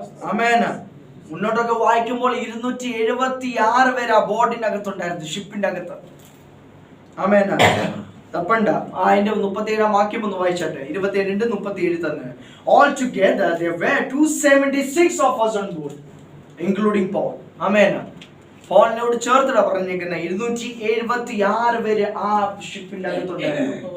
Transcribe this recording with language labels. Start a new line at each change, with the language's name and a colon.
Malayalam: ആമേൻ. മുന്നോട്ടൊക്കെ വായിക്കുമ്പോൾ 276 പേര് ആ ബോർഡിന്റെ അകത്തുണ്ടായിരുന്നു, ഷിപ്പിന്റെ അകത്ത്. ആമേൻ. തപ്പണ്ട, അതിന്റെ 37 വാക്യം ഒന്ന് വായിച്ചട്ടെ. 27:37 തന്നെ.
English: All together there were 276 of us on board, including Paul.
Malayalam: ആമേൻ. പോളിനോട് ചേർത്തിടാ പറഞ്ഞേക്കുന്ന 276 പേര് ആ ഷിപ്പിന്റെ അകത്തുണ്ടായിരുന്നു.